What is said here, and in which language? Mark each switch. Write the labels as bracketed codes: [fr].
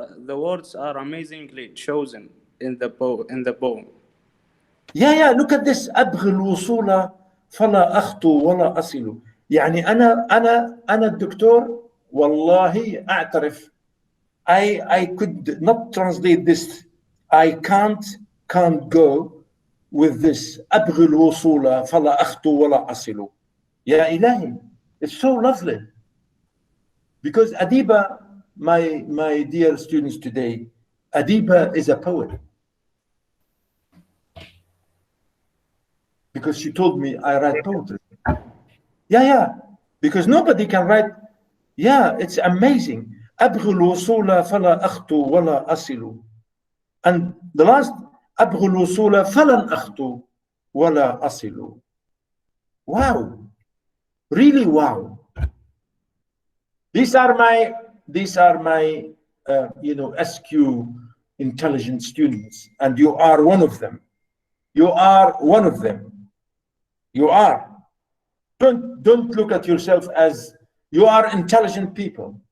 [en] the words are amazingly chosen in the poem. Yeah, look at this. [ar] أبغي الوصول فلا أخطو ولا أصل. يعني أنا الدكتور والله أعترف. [en] I could not translate this. I can't go with this. [ar] أبغي الوصول فلا أخطو ولا أصل. يا إلهي, [en] it's so lovely. Because Adiba, my dear students today, Adiba is a poet. Because she told me I write poetry. Yeah. Because nobody can write. Yeah, it's amazing. [ar] أبغي الوصول فلا أخطو ولا أصل. [en] And the last, [ar] أبغي الوصول فلن أخطو ولا أصل. [en] Wow. Really wow. These are my SQ intelligent students, and you are one of them. You are. Don't look at yourself as you are intelligent people.